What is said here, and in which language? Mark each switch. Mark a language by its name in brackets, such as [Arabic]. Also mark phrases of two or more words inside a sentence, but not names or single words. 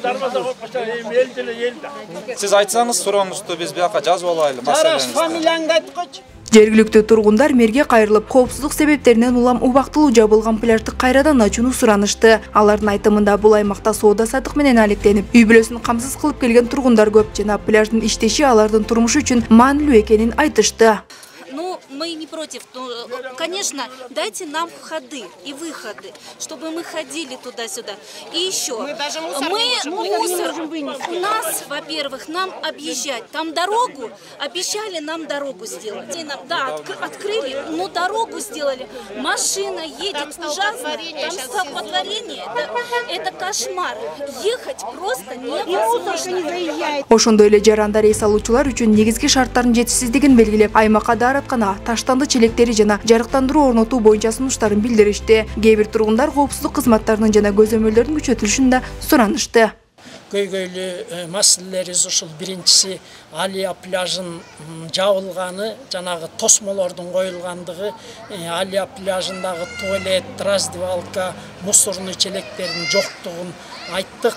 [Kyrgyz] Сиз айтсаңыз сурооңузду биз бияка жазып алайлы маселеңизди. Жергиликтүү тургундар мэрге кайрылып, коопсуздук себептеринен улам убактылуу жабылган пляжды кайрадан ачууну суранышты. Алардын айтымында бул аймакта соода саттык менен алектенип, үй бүлөсүн камсыз кылып келген тургундар көп жана пляждын иштеши алардын турмушу үчүн маанилүү экенин айтышты. [Russian] Ну, мы не против. Конечно, дайте нам входы и выходы, чтобы мы ходили туда-сюда. И еще, мусор у нас, во-первых, нам объезжать. Там дорогу, обещали нам дорогу сделать. Да, открыли, но дорогу сделали. Машина едет ужасно, там столпотворение, это кошмар. Ехать просто невозможно. [Kyrgyz] Ошондой эле жарандар эс алуучулар үчүн негизги шарттардын жетишсиздигин белгилеп, аймакка даараткана, таштанды челектери жана жарыктандыруу орнотуу боюнча сунуштарын билдиришти. Кээ бир тургундар коопсуздук кызматтарынын жана көзөмөлдөрдүн күчөтүлүшүн да суранышты. Көйгөйлүү маселелерибиз ушул. Биринчиси Алия пляжын жабылганы, жанагы тосмолордун коюлгандыгы, Алия пляжындагы туалет, раздевалка, мусорный челектердин жоктугун айттык.